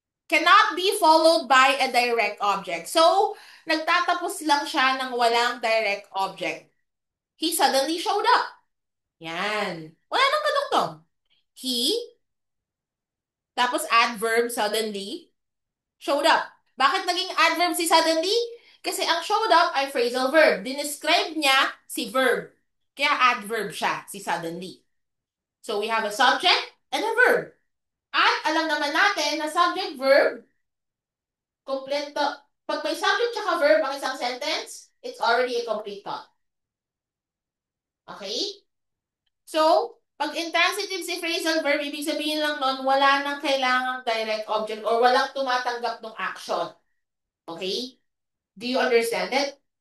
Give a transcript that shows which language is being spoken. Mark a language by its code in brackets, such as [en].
[en] Cannot be followed by a direct object. [tl] So, nagtatapos lang siya ng walang direct object. [en] He suddenly showed up. Yan. [tl] Wala nang kadugtong. [en] He, tapos adverb suddenly, showed up. [tl] Bakit naging adverb si suddenly? Kasi ang showed up ay phrasal verb. Dinescribe niya si verb. Kaya adverb siya, si suddenly. [en] So, we have a subject and a verb. [tl] At alam naman natin na [en] subject-verb, kompleto. [tl] Pag may subject tsaka verb ang isang sentence, [en] it's already a complete thought. [tl] Okay? So, pag intransitive si phrasal verb, ibig sabihin lang nun, wala nang kailangang direct object or walang tumatanggap ng action. Okay? [en] Do you understand it?